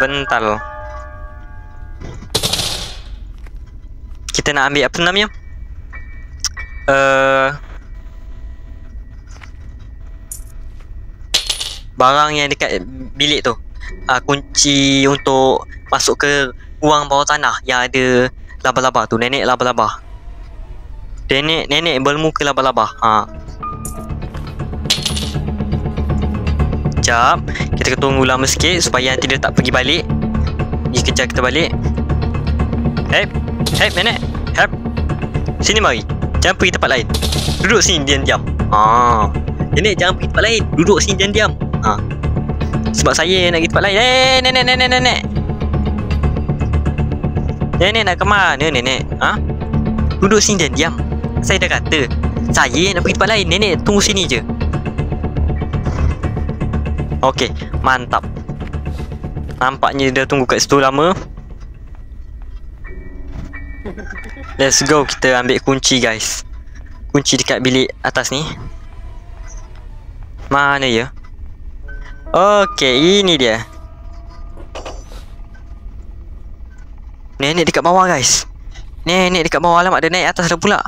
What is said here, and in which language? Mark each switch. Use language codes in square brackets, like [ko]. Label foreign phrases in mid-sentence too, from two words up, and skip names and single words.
[ms] Kita nak ambil apa namanya? Barang yang dekat bilik tu. Kunci untuk masuk ke ruang bawah tanah yang ada laba-laba tu. Nenek laba-laba. Nenek bermuka laba-laba. Sekejap. Kita tunggu lama sikit supaya nanti dia tak pergi balik. Dia kejar kita balik. Hep nenek. Hep. Sini mari. Jangan pergi tempat lain. Duduk sini diam-diam. Nenek jangan pergi tempat lain. Duduk sini diam-diam. Sebab saya nak pergi tempat lain. Nenek. Nenek nak ke mana nenek? Duduk sini diam. Saya dah kata saya nak pergi tempat lain. Nenek tunggu sini je. Okey, mantap. Nampaknya dia dah tunggu kat situ lama. [en] Let's go, [ms] kita ambil kunci guys. Kunci dekat bilik atas ni. Mana ya? Okey, ini dia. Nenek dekat bawah guys. Nenek dekat bawah. Alamak, dia naik atas dah pula.